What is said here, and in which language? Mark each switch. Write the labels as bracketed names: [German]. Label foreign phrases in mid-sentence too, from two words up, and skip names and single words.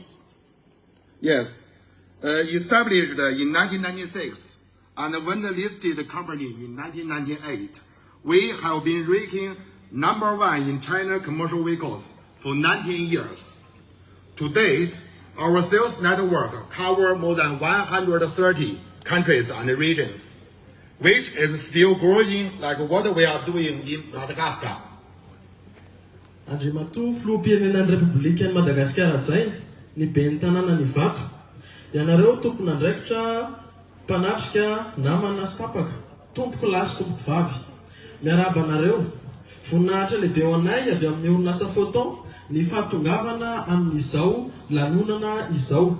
[English] Yes, established in 1996 and when listed company in 1998, we have been ranking #1 in China commercial vehicles for 19 years. To date, our sales network covers more than 130 countries and regions, which is still growing like what we are doing in Madagascar. [Malagasy] Andriamatoa filoham-pirenenan'ny Repoblikan'i Madagasikara zay ny ben'ny tanàna ny vato. Ianareo tompona andraikitra, mpanatrika, namana sy tapaka, tompoko lahy sy tompoko vavy. Miarahaba anareo, voninahitra lehibe ho anay avy amin'ny orinasa photon ny fahatongavana amin'izao lanonana izao.